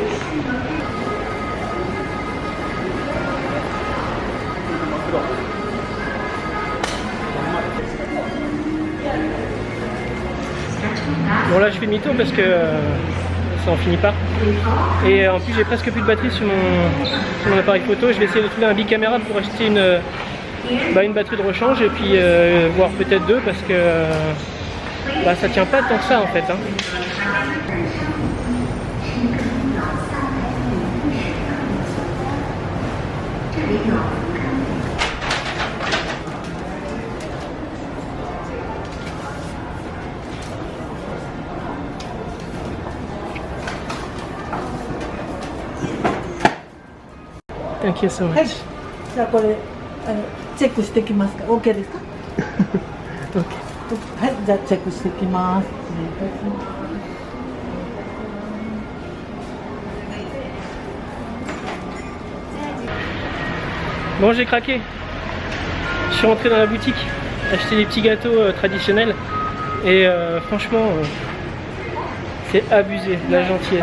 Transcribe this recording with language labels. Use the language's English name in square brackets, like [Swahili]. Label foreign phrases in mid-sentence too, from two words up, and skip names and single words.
[French] Bon là je fais demi-tour parce que ça en finit pas. Et en plus j'ai presque plus de batterie sur mon appareil photo. Je vais essayer de trouver un bicaméra pour acheter une batterie de rechange et puis voire peut-être deux parce que ça tient pas tant que ça en fait. Hein. [English] Thank you so much. [Japanese] はい。じゃあこれチェックしてきますか。OK ですか。 OK。はい。じゃあチェックしてきます。失礼いたします。 [French] Bon, j'ai craqué. Je suis rentré dans la boutique, acheter des petits gâteaux traditionnels et franchement, c'est abusé la gentillesse.